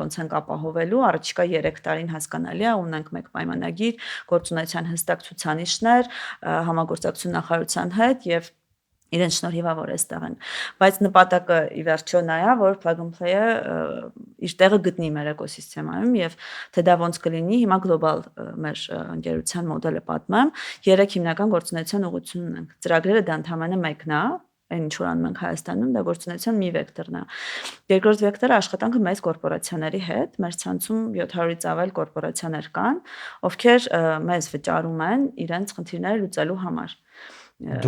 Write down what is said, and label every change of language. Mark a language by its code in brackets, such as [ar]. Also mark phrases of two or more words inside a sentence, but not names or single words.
[hy] ոնց ենք ապահովելու, առաջիկա 3 տարին հասկանալի է, ունենք մեկ պայմանագիր, գործունեության հստակ ցուցանիշներ, համագործակցություն նախարարության հետ եւ իրեն շնորհիվ որ էստեղ են, բայց նպատակը ի վերջո նա է, որ [en] plug and play- [hy] ը իր տեղը գտնի մեր էկոսիստեմայում եւ թե դա ոնց կլինի, հիմա գլոբալ մեր ընկերության մոդելը պատմեմ, 3 հիմնական գործունեության ուղղություն ունենք։ Ծրագրերը դա ընդհանրապես մեկն է, այն ինչ որ անում ենք Հայաստանում, դա գործունեության մի վեկտորն է։ Երկրորդ վեկտորը աշխատանքը մեծ կորպորացիաների հետ, մեր ցանցում 700-ից ավել կորպորացիաներ կան, ովքեր մեզ վճարում են իրենց խնդիրները լուծելու համար։